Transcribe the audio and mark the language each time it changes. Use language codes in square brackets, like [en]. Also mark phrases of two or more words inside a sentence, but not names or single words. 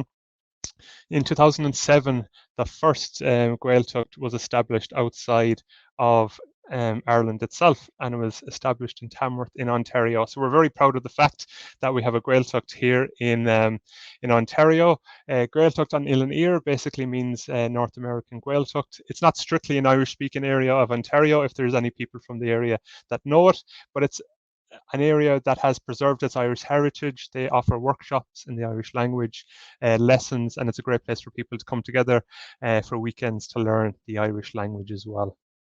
[en] In 2007, the first Gaeltacht was established outside of Ireland itself, and it was established in Tamworth in Ontario. So we're very proud of the fact that we have a Gaeltacht here in Ontario. Gaeltacht an Uile Ear basically means North American Gaeltacht. It's not strictly an Irish-speaking area of Ontario, if there's any people from the area that know it, but it's an area that has preserved its Irish heritage. They offer workshops in the Irish language, lessons, and it's a great place for people to come together for weekends to learn the Irish language as well.